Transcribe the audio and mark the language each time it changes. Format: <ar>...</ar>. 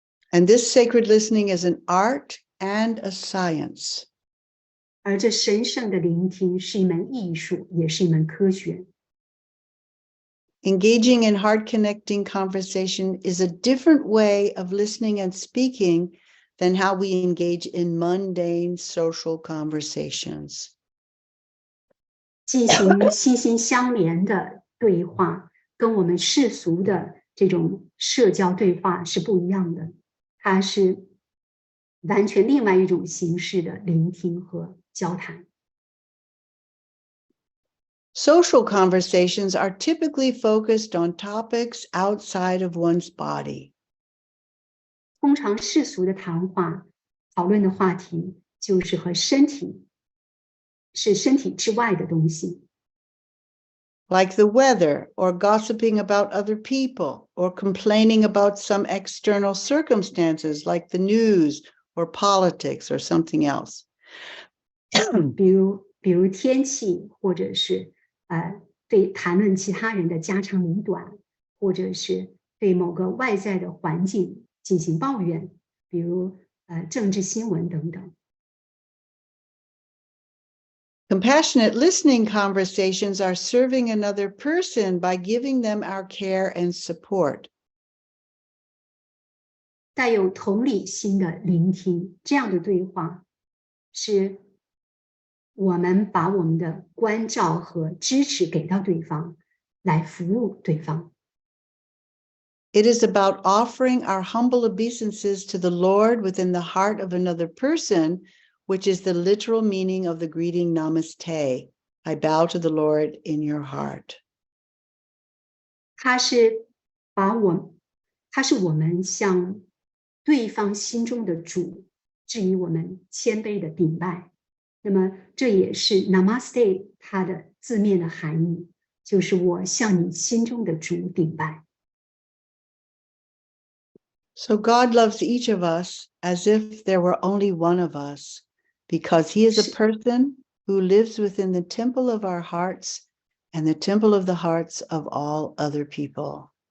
<en>And this sacred listening is an art and a science.</en> <zh>而这神圣的聆听是一门艺术，也是一门科学。</zh> <en>Engaging in heart-connecting conversation is a different way of listening and speaking than how we engage in mundane social conversations.</en> <zh>进行心心相连的对话，跟我们世俗的这种社交对话是不一样的，它是完全另外一种形式的聆听和交谈。</zh> <en>Social conversations are typically focused on topics outside of one's body.</en> <zh>通常世俗的谈话讨论的话题就是和身体之外的东西。</zh> <en>Like the weather, or gossiping about other people, or complaining about some external circumstances like the news or politics or something else.</en> <zh>比如天气，或者是对谈论其他人的家长里短，或者是对某个外在的环境进行抱怨，比如政治新闻等等。</zh> <en>Compassionate listening conversations are serving another person by giving them our care and support.</en> <zh>带有同理心的聆听，这样的对话是我们把我们的关照和支持给到对方，来服务对方。</zh> <en>It is about offering our humble obeisances to the Lord within the heart of another person, which is the literal meaning of the greeting Namaste. I bow to the Lord in your heart.</en> <zh>它是我们向对方心中的主致以我们谦卑的禀拜。那么这也是 Namaste 它的字面的含义，就是我向你心中的主禀拜。</zh> <en>So God loves each of us as if there were only one of us, because he is a person who lives within the temple of our hearts and the temple of the hearts of all other people.</en>